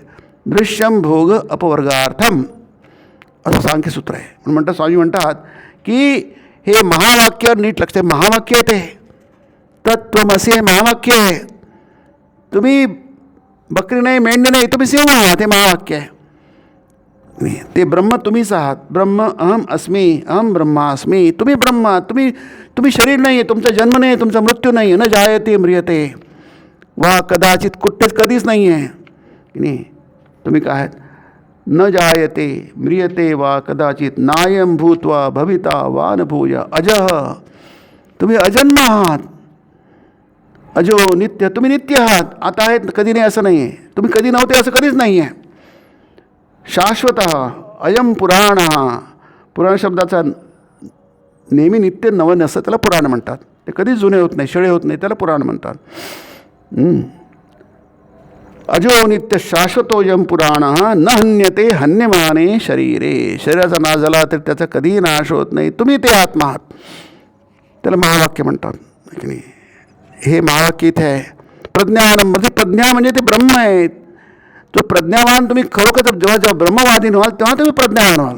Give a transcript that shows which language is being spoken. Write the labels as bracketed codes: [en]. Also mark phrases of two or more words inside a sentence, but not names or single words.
[sa] दृश्यम भोग अपवर्गार्थम [mr] असं सांख्यसूत्र आहे. म्हणून म्हणतात स्वामी म्हणतात की हे महावाक्य नीट लक्षात. महावाक्य आहे ते. तत्त्वमसी हे महावाक्य आहे. तुम्ही बकरी नाही, मेंढी नाही, तुम्ही सिंह आहात. हे महावाक्य आहे. ते ब्रह्म तुम्हीच आहात. [sa] ब्रह्म अहम अस्मी, अहम ब्रह्मास्मी. [mr] तुम्ही ब्रह्म. तुम्ही शरीर नाही आहे. तुमचा जन्म नाही आहे, तुमचा मृत्यू नाही आहे. [sa] न जायते म्रियते वा कदाचित, [mr] कुठेच कधीच नाही आहे की नाही. तुम्ही काय आहात. [sa] न जायते म्रियते वा कदाचित, नायम भूत्वा भविता वा न भूय अजः. [mr] तुम्ही अजन्म आहात. [sa] अजो नित्य. [mr] तुम्ही नित्य आहात. आता आहेत, कधी नाही असं नाही आहे. तुम्ही कधी नव्हते असं कधीच नाही आहे. [sa] शाश्वत अयम पुराण. [mr] पुराण शब्दाचा नेहमी नित्य नवं नसतं, त्याला पुराण म्हणतात. ते कधीच जुने होत नाही, शिळे होत नाही, त्याला पुराण म्हणतात. [sa] अजो नित्य शाश्वतोयम पुराण न हन्यते हन्यमाने शरीरे. [mr] शरीराचा नाश झाला तर त्याचा कधीही नाश होत नाही. तुम्ही ते आत्मा आहात. त्याला महावाक्य म्हणतात की नाही. हे महावाक्य इथे आहे. प्रज्ञान म्हणजे प्रज्ञा म्हणजे ते ब्रह्म आहे. तो प्रज्ञावान तुम्ही खरोखर जेव्हा ब्रह्मवादी व्हाल तेव्हा तुम्ही प्रज्ञावान व्हाल.